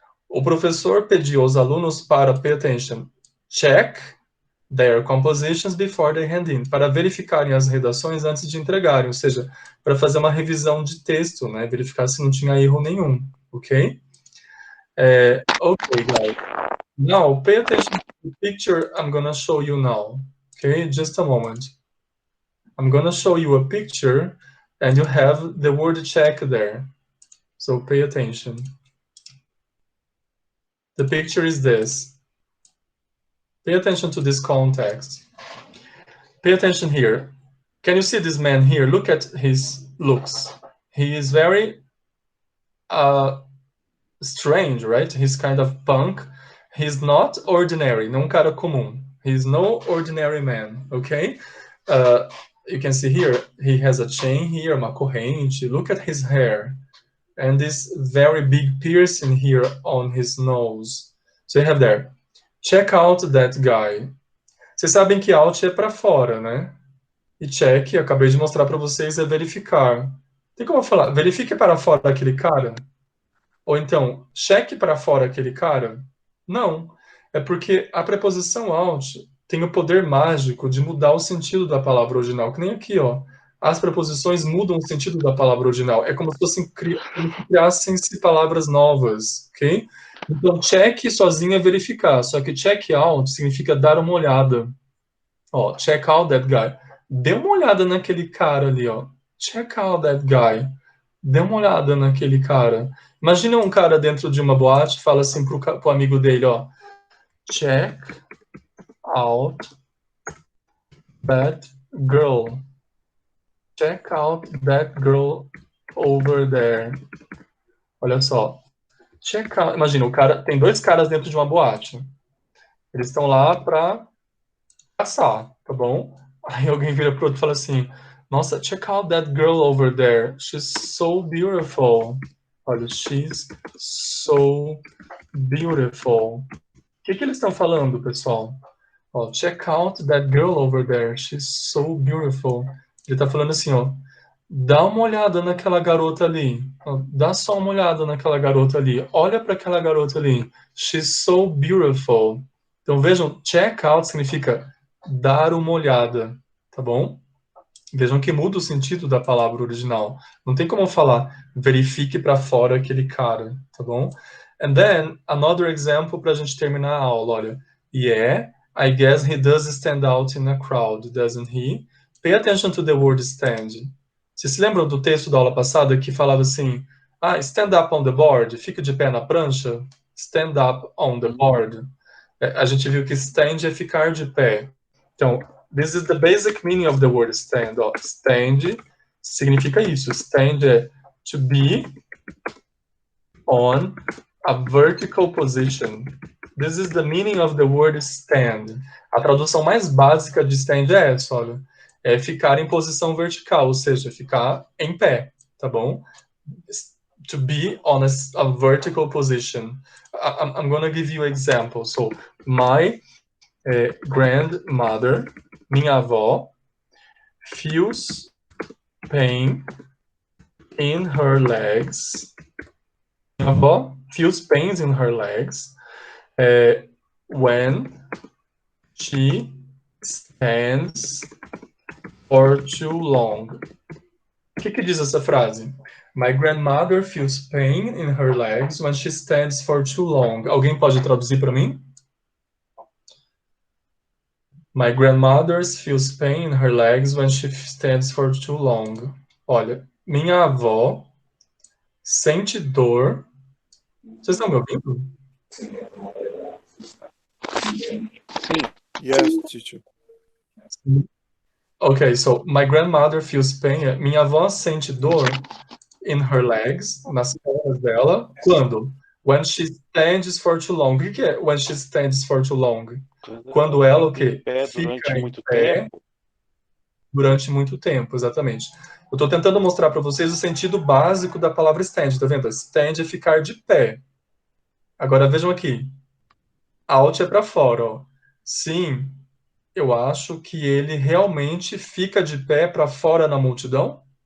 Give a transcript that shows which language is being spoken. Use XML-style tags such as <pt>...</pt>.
<pt>O professor pediu aos alunos para,</pt> <en>pay attention, check their compositions before they hand in,</en> <pt>para verificarem as redações antes de entregarem, ou seja, para fazer uma revisão de texto, né? Verificar se não tinha erro nenhum, ok?</pt> <en>Okay, guys. Now, pay attention to the picture I'm going to show you now, okay? Just a moment. I'm going to show you a picture, and you have the word check there. So pay attention. The picture is this. Pay attention to this context. Pay attention here. Can you see this man here? Look at his looks. He is very strange, right? He's kind of punk. He's not ordinary,</en> <pt>não cara comum.</pt> <en>He's no ordinary man, okay? You can see here, he has a chain here,</en> <pt>uma corrente.</pt> <en>Look at his hair. And this very big piercing here on his nose. So you have there, check out that guy.</en> <pt>Vocês sabem que out é para fora, né? E check, acabei de mostrar para vocês, é verificar. Tem como falar, verifique para fora aquele cara? Ou então, cheque para fora aquele cara? Não. É porque a preposição out tem o poder mágico de mudar o sentido da palavra original. Que nem aqui, ó. As preposições mudam o sentido da palavra original. É como se fossem criassem-se palavras novas, ok? Então, check sozinho é verificar. Só que check out significa dar uma olhada. Ó,</pt> <en>check out that guy.</en> <pt>Dê uma olhada naquele cara ali, ó.</pt> <en>Check out that guy.</en> <pt>Dê uma olhada naquele cara. Imagina um cara dentro de uma boate, fala assim pro amigo dele, ó.</pt> <en>Check out that girl. Check out that girl over there.</en> <pt>Olha só. Check out. Imagina, o cara tem dois caras dentro de uma boate. Eles estão lá pra passar, tá bom? Aí alguém vira pro outro e fala assim: nossa,</pt> <en>check out that girl over there. She's so beautiful.</en> <pt>Olha,</pt> <en>she's so beautiful.</en> <pt>O que eles estão falando, pessoal?</pt> <en>Ó, check out that girl over there. She's so beautiful.</en> <pt>Ele tá falando assim, ó. Dá uma olhada naquela garota ali. Ó, dá só uma olhada naquela garota ali. Olha para aquela garota ali.</pt> <en>She's so beautiful.</en> <pt>Então vejam, check out significa dar uma olhada, tá bom? Vejam que muda o sentido da palavra original. Não tem como falar verifique para fora aquele cara, tá bom?</pt> <en>And then, another example</en> <pt>para a gente terminar a aula, olha.</pt> <en>Yeah, I guess he does stand out in a crowd, doesn't he? Pay attention to the word stand.</en> <pt>Vocês se lembram do texto da aula passada que falava assim,</pt> <en>stand up on the board,</en> <pt>fica de pé na prancha?</pt> <en>Stand up on the board.</en> <pt>A gente viu que stand é ficar de pé. Então,</pt> <en>this is the basic meaning of the word stand. Stand</en> <pt>significa isso.</pt> <en>Stand é to be on a vertical position. This is the meaning of the word stand.</en> <pt>A tradução mais básica de stand é essa, olha. É ficar em posição vertical, ou seja, ficar em pé, tá bom?</pt> <en>To be on a vertical position. I'm going to give you an example. So, my grandmother,</en> <pt>minha avó,</pt> <en>feels pain in her legs.</en> <pt>Minha avó</pt> <en>feels pains in her legs when she stands for too long.</en> <pt>O que diz essa frase?</pt> <en>My grandmother feels pain in her legs when she stands for too long.</en> <pt>Alguém pode traduzir para mim? My grandmother feels pain in her legs when she stands for too long. Olha, minha avó sente dor. Vocês estão me ouvindo? Sim.</pt> <en>Yes, teacher. Okay, so my grandmother feels pain.</en> <pt>Minha avó sente dor</pt> <en>in her legs,</en> <pt>nas pernas dela. Quando?</pt> <en>When she stands for too long.</en> <pt>O que é when she stands for too long? Quando ela o quê? Fica em pé durante muito pé tempo. durante muito tempo, exatamente. Eu estou tentando mostrar para vocês o sentido básico da palavra stand, tá vendo? Stand é ficar de pé. Agora vejam aqui. Out é para fora, ó. Sim, eu acho que ele realmente fica de pé para fora na multidão.</pt>